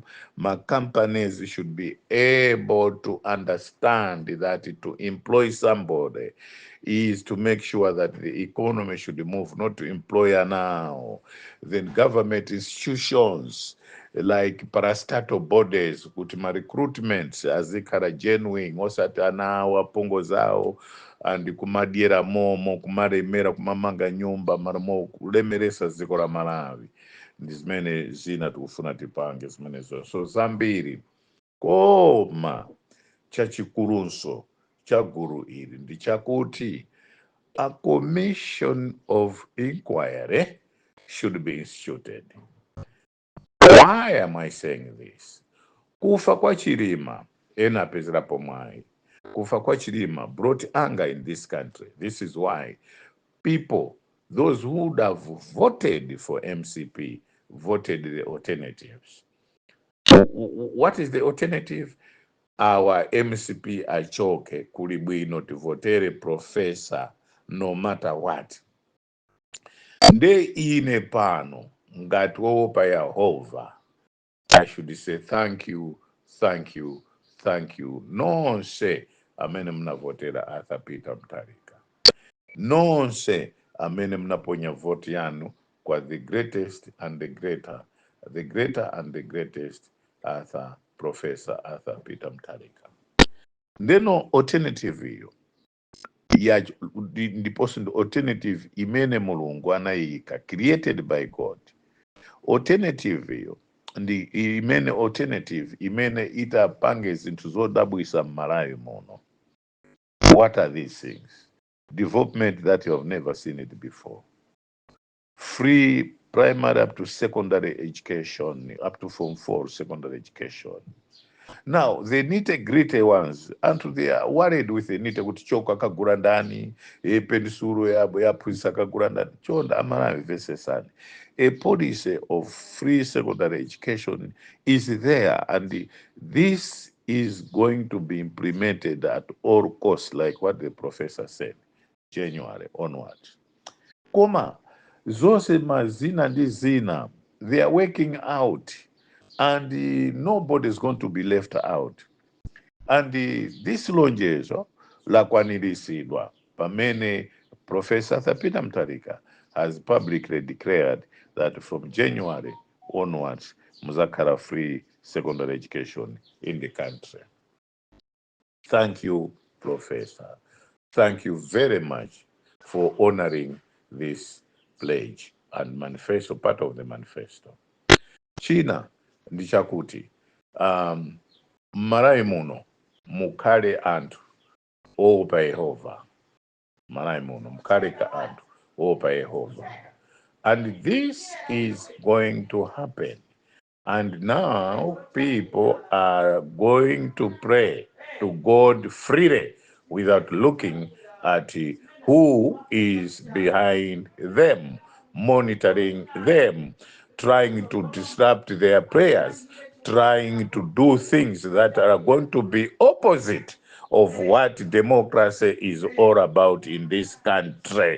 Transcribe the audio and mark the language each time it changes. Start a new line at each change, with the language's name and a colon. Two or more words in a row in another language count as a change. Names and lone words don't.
English: My companies should be able to understand that to employ somebody is to make sure that the economy should move, not to employer now. Then government institutions like parastatal bodies
Nyanja: kuti recruitments azikhala genuine osati ana wapongo zawo and kumadiera momo kumaremera kumamanga nyumba marimo kulemeresa dziko la Malawi. Ndi zimene zina tikufuna tipange zimenezo so zambiri. Koma chachikulunso cha guru ili ndi chakuti a
English: commission of inquiry should be instituted. Why am I saying this?
Nyanja: Kufa kwa Chilima ena apezerapo mwayi. Kufa kwa Chilima
English: brought anger in this country. This is why people, those who would have voted for MCP, voted the alternatives. What is the alternative? Our MCP
Nyanja: achoke kuli bwino tivotere professor
English: no matter what.
Nyanja: Nde ine pano ngati wowopa Yehova,
English: I should say thank you, thank you, thank you.
Nyanja: Nonse amene mnavotera Arthur Peter Mutharika. Nonse amene mnaponya vote yanu kwa
English: the greatest and the greater and the greatest
Nyanja: Professor Arthur Peter Mutharika. Ndeno alternative hiyo ya ndiponso ndi alternative imene Mulungu anayika
English: created by God.
Nyanja: Alternative hiyo ndi imene alternative imene itapange zinthu zodabwisa m'Malawi muno.
English: What are these things? Development that you have never seen it before. Free primary up to secondary education, up to Form 4 secondary education. Now, the nitty-gritty ones, and they are worried with the nitty
Nyanja: kuti choko akagura ndani, pensuro yaphunzitsa akagura ndani. Chonda Amalawi vesesani.
English: A policy of free secondary education is there, and this is going to be implemented at all costs, like what the professor said, January onward.
Nyanja: Koma, zose mazina ndi zina,
English: they are working out, and nobody is going to be left out. And this
Nyanja: lonjezo lakwaniritsidwa pamene
English: Professor Arthur Peter Mutharika has publicly declared that from January onwards, muzakhala free secondary education in the country. Thank you, Professor. Thank you very much for honoring this pledge and manifesto, part of the manifesto.
Nyanja: China ndi chakuti Malawi muno mukhale anthu oopa Yehova. Malawi muno mukhale anthu oopa Yehova.
English: And this is going to happen. And now people are going to pray to God freely without looking at who is behind them, monitoring them, trying to disrupt their prayers, trying to do things that are going to be opposite of what democracy is all about in this country.